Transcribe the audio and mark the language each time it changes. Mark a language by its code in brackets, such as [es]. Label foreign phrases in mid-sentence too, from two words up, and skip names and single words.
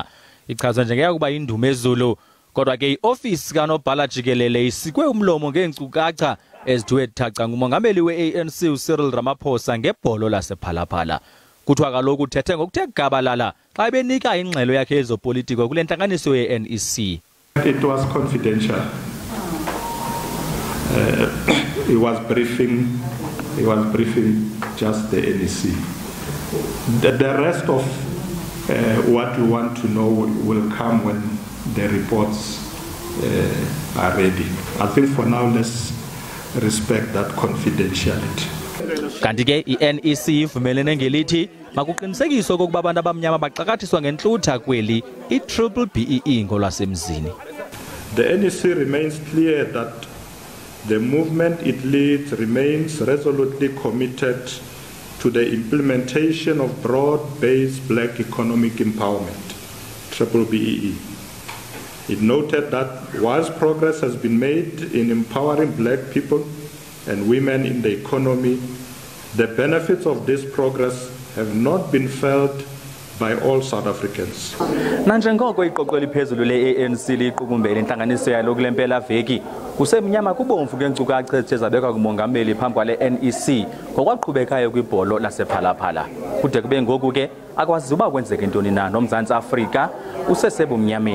[xh] Ichazwa njengeyakuba indume ezulu, kodwa ke i-ofisi kanobhala jikelele isikwe umlomo ngeenkcukacha ezithiwe thaca ngumongameli we-ANC uRamaphosa ngebholo lasePhalaphala. Kuthiwa kaloku uthethe ngokuthe gabalala xa benika ingxelo yakhe yezopolitiko kule nhlanganiso ye-NEC. [en] It was confidential. He was briefing just the NEC. The rest of what we want to know will come when the reports are ready. I think for now let's respect that confidentiality. [xh] Kanti ke i-NEC ivumelene ngelithi makuqinisekiswe okokuba abantu abamnyama baxakathiswa ngentlutha kweli i-BBBEE ngolwasemzini. [en] The NEC remains clear that the movement it leads remains resolutely committed to the implementation of broad-based black economic empowerment, BBBEE. It noted that whilst progress has been made in empowering black people and women in the economy, the benefits of this progress have not been felt by all South Africans. [xh] Nanjengoko iqoqo eliphezulu le-ANC liqukumbele inhlanganiso yalo kule mpela veki, kusemnyama kubomvu ngeenkcukacha ezithe zabekwa kumongameli phambi kwale NEC ngokwaqhubekayo kwibholo lasePhalaphala. Kude kube ngoku ke akwazi uba kwenzeka intoni na noMzantsi Afrika usesebumnyameni.